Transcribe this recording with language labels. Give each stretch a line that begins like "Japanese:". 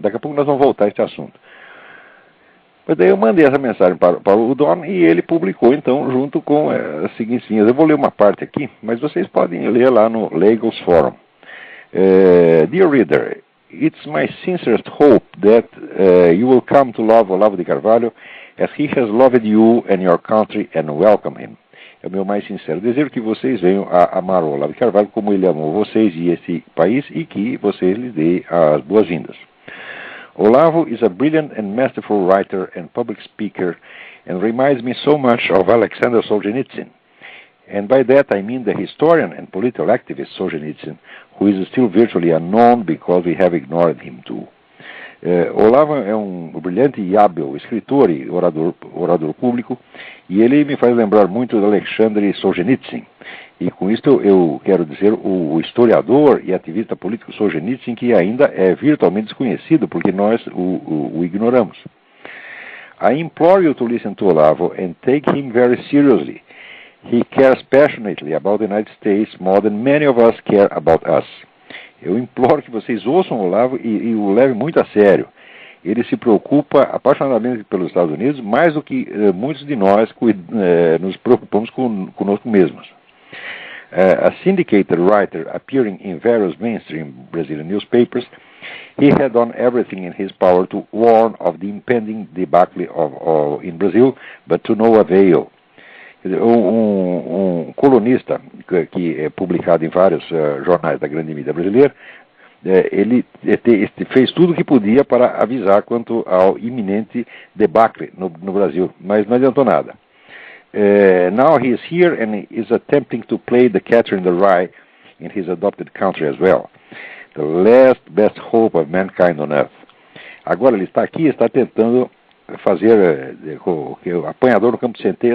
Portuguese: Daqui a pouco nós vamos voltar a esse assunto. Mas daí eu mandei essa mensagem para o Don e ele publicou, então, junto com as seguintes linhas. Eu vou ler uma parte aqui, mas vocês podem ler lá no Lagos Forum.
English: Dear reader, it's my sincerest hope that you will come to love Olavo de Carvalho as he has loved you and your country and welcome him.
Portuguese: É o meu mais sincero desejo que vocês venham a amar o Olavo de Carvalho como ele amou vocês e esse país, e que vocês lhes deem as boas-vindas.
English: Olavo is a brilliant and masterful writer and public speaker and reminds me so much of Alexander Solzhenitsyn. And by that I mean the historian and political activist Solzhenitsyn, who is still virtually unknown because we have ignored him too.
Portuguese: Olavo é um brilhante e hábil escritor e orador público, e ele me faz lembrar muito de Alexander Solzhenitsyn. E com isto eu quero dizer o historiador e ativista político Solzhenitsyn, que ainda é virtualmente desconhecido, porque nós o ignoramos.
English: I implore you to listen to Olavo and take him very seriously. He cares passionately about the United States more than many of us care about us.
Portuguese: Eu imploro que vocês ouçam o Olavo e o levem muito a sério. Ele se preocupa apaixonadamente pelos Estados Unidos, mais do que muitos de nós nos preocupamos conosco mesmos.
English: A syndicated writer appearing in various mainstream Brazilian newspapers, he had done everything in his power to warn of the impending debacle in Brazil, but to no avail.
Portuguese: Um colunista que é publicado em vários jornais da grande mídia brasileira, ele fez tudo o que podia para avisar quanto ao iminente debacle no Brasil, mas não adiantou nada.
English: Now he is here and is attempting to play the catcher in the rye in his adopted country as well. The last best hope of mankind on earth.
Portuguese: Agora ele está aqui e está tentando fazer o apanhador no campo de centeio.